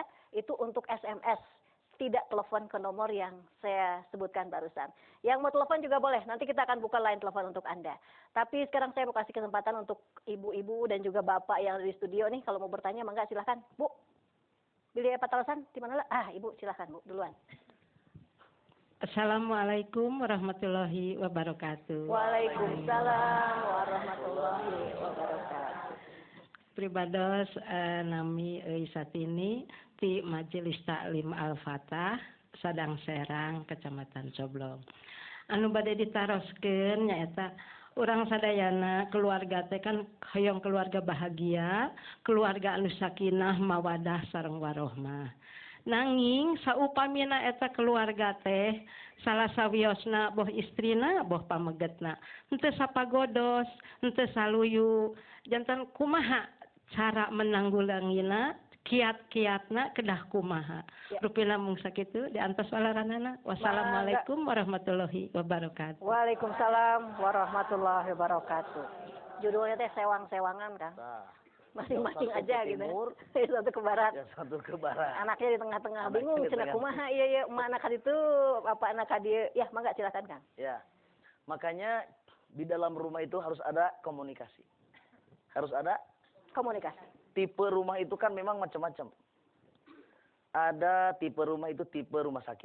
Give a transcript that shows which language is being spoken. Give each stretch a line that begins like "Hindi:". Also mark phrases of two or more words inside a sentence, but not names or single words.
Indonesian: Itu untuk SMS, tidak telepon ke nomor yang saya sebutkan barusan. Yang mau telepon juga boleh, nanti kita akan buka line telepon untuk Anda. Tapi sekarang saya mau kasih kesempatan untuk ibu-ibu dan juga bapak yang ada di studio nih. Kalau mau bertanya, mangga silahkan. Bu. Billy Patalasan, di mana lah? Ibu silakan Bu, duluan.
Arabic: السلام عليكم ورحمة الله وبركاته. وعليكم السلام ورحمة الله وبركاته.
Sundanese: Pribados nami Satini ti Majelis Taklim Al-Fatah Sadang Serang Kecamatan Coblong. Anu bade ditaroskeun nyaeta urang sadayana keluarga teh kan hoyong keluarga bahagia, keluarga anu sakinah mawadah sareng warohmah. Nanging saupamina eta keluarga teh salah sawiosna boh istrina boh pamegetna henteu sapagodos, henteu saluyu, janten kumaha cara menanggulangina kiat-kiatna kedah kumaha. Rupina mung sakitu diantos walaranana.
Arabic: والسلام عليكم ورحمة الله وبركاته. وعليكم السلام ورحمة الله وبركاته.
Indonesian: Judulnya teh sewang-sewangan kan? Masing-masing aja gitu. Timur, satu ke barat. yang satu ke barat. Anaknya di tengah-tengah Anaknya bingung di cenah tengah.
Sundanese: kumaha iya emak
Indonesian: anak itu apa anak dia. Ya, mangga silakan Kang. Ya, makanya di dalam rumah itu harus ada komunikasi. Harus ada Komunikasi. tipe rumah itu kan memang macam-macam. Ada tipe rumah itu tipe rumah sakit.